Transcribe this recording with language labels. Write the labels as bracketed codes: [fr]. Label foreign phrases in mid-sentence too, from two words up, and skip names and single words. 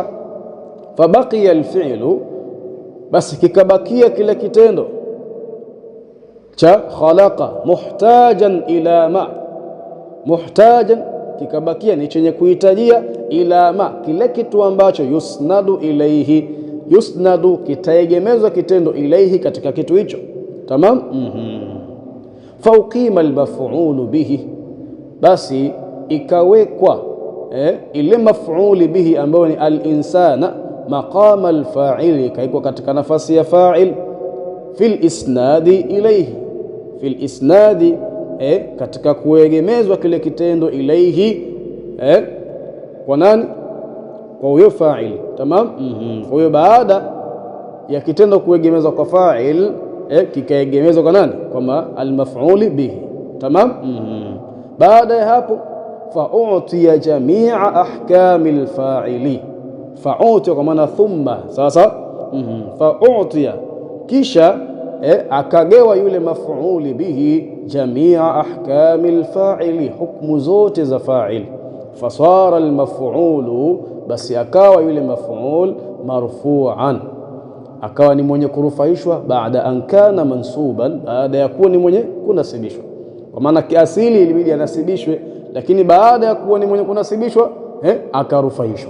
[ar] فبقي الفعل, [sw] basi kikabakia kile kitendo cha khalaqa, [ar] محتاجا إلى ما, [sw] muhtajan kikabakia ni chenye kuhitajia, [ar] إلى ما, [sw] kile kitu ambacho [ar] يسند إليه, [sw] yusnadu kitaegemezwa kitendo ilaihi, katika kitu hicho. Tamam. [ar] فأقيم المفعول به, [sw] basi ikawekwa ile [ar] مفعول به [sw] ambayo ni al-insana, [ar] مقام الفاعل, [sw] ikaikwa katika nafasi ya fa'il, [ar] في الإسناد إليه, في الإسناد, [sw] katika kuegemezwa kile kitendo ilaihi, kwa nani? Kwa huyo fa'il. Tamam. Kwa hiyo baada ya kitendo kuegemezwa kwa fa'il, kikaegemezwa kwa nani? Kwa [ar] المفعول به. [sw] Tamam. Baada ya hapo [ar] فأعطي جميع أحكام الفاعل, [sw] fa'utiya kwa maana thumma. Sasa fa'utiya, kisha akagewa yule maf'uli bihi [ar] جميع أحكام الفاعل, [sw] hukmu zote za fa'il. [ar] فصار المفعول, [sw] basi akawa yule maf'ul marfu'an, akawa ni mwenye kurufaishwa, baada [ar] أن كان منصوبا, [sw] baada ya kuwa ni mwenye kunasibishwa. Kwa maana kiasili ilibidi anasibishwe, lakini baada ya kuwa ni mwenye kunasibishwa akarufaishwa.